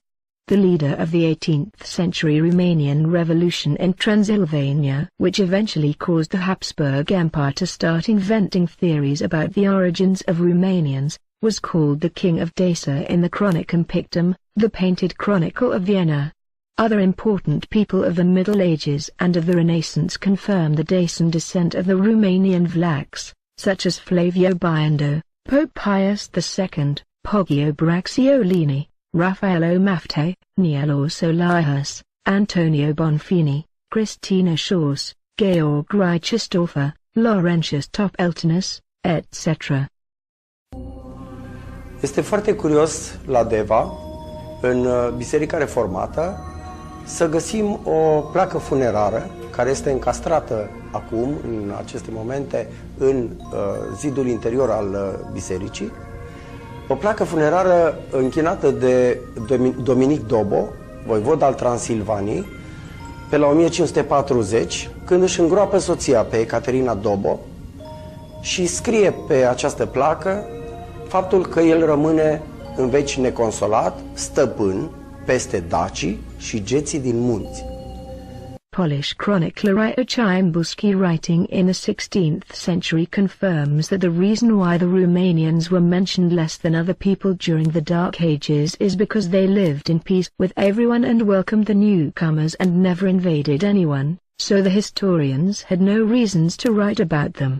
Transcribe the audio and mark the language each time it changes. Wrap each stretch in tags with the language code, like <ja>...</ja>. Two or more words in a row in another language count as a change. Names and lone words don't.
<en>The leader of the 18th century Romanian Revolution in Transylvania, which eventually caused the Habsburg Empire to start inventing theories about the origins of Romanians, was called the King of Dacia in the Chronicon Pictum, the painted chronicle of Vienna. Other important people of the Middle Ages and of the Renaissance confirm the Dacian descent of the Romanian Vlachs, such as Flavio Biondo, Pope Pius II, Poggio Bracciolini, Raffaello Maffei, Nielo Solahus, Antonio Bonfini, Christina Schaus, Georg Reichstorfer, Laurentius Topeltinus, etc.</en> <ro>Este foarte curios la Deva, în Biserica Reformată, să găsim o placă funerară care este încastrată acum, în aceste momente, în zidul interior al bisericii. O placă funerară închinată de Dominic Dobo, voivod al Transilvaniei, pe la 1540, când își îngroapă soția pe Ecaterina Dobo și scrie pe această placă faptul că el rămâne în veci neconsolat, stăpân peste dacii și geții din munți.</ro> <en>Polish chronicler Cimbulski, writing in the 16th century, confirms that the reason why the Romanians were mentioned less than other people during the Dark Ages is because they lived in peace with everyone and welcomed the newcomers and never invaded anyone, so the historians had no reasons to write about them.</en>